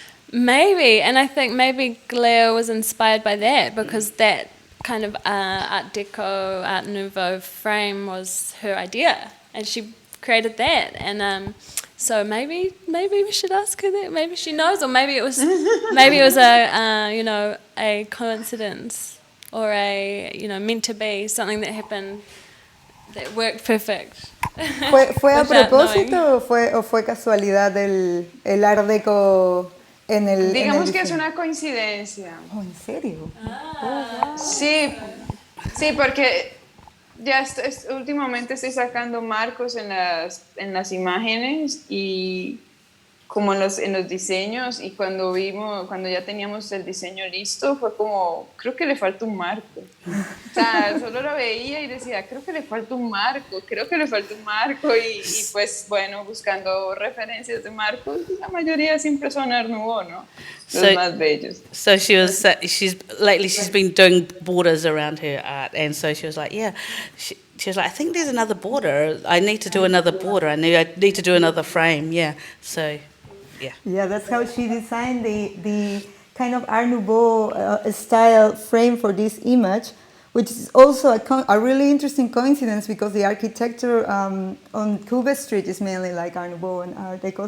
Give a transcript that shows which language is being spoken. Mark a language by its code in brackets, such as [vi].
[en] Maybe, and I think maybe Gleo was inspired by that because that kind of Art Deco, Art Nouveau frame was her idea, and she created that. And so maybe we should ask her that. Maybe she knows, or maybe it was a a coincidence or a meant to be, something that happened that worked perfect. [es] ¿Fue a propósito o fue casualidad el Art Deco en el? Digamos que es una coincidencia. Oh, ¿en serio? Sí, sí, porque ya últimamente estoy sacando marcos en las imágenes y como en los diseños, y cuando ya teníamos el diseño listo, fue como, creo que le falta un marco. O sea, solo lo veía y decía, creo que le falta un marco, y pues bueno, buscando referencias de marcos, la mayoría siempre son Art Nouveau, ¿no? Los más bellos. [en] So she's been doing borders around her art, and so she was like, yeah, she was like, I think there's another border. I need to do another border. I need to do another frame. Yeah. So, yeah. Yeah, that's how she designed the kind of Art Nouveau style frame for this image, which is also a really interesting coincidence because the architecture on Cuba Street is mainly like Art Nouveau and Art Deco.